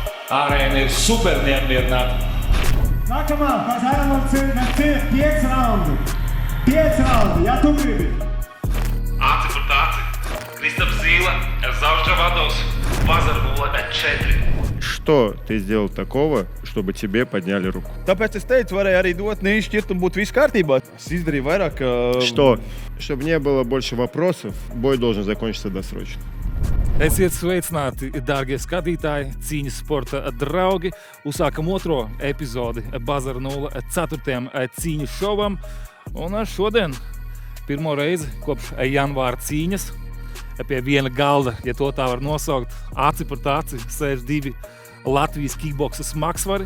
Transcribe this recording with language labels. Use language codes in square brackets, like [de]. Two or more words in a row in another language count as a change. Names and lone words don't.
[lv] Arēna ir super neapmierināta. Nākamā pazara mums ir 5 raundi. 5 raundi, ja tu gribi. Aci par tāci. Kristaps Zīle, Zaužģa Vados, Bazara 0-4. [ru] Что ты сделал такого, чтобы тебе подняли руку? [lv] Tāpēc es teicu, varēja arī dot nešķirt un būtu viss kārtībā. Es izdarīju vairāk. [ru] Что? Чтобы не было больше вопросов, бой должен закончиться досрочно. [lv] Esiet sveicināti, dārgie skatītāji, cīņas sporta draugi. Uzsākam otro epizodi Bazara 0-4 cīņas šovam. Un šodien pirmo reizi kopš janvāra cīņas pie viena galda, ja to tā var nosaukt, aci par tāci, sēž 2 Latvijas kickboksa smagsvari.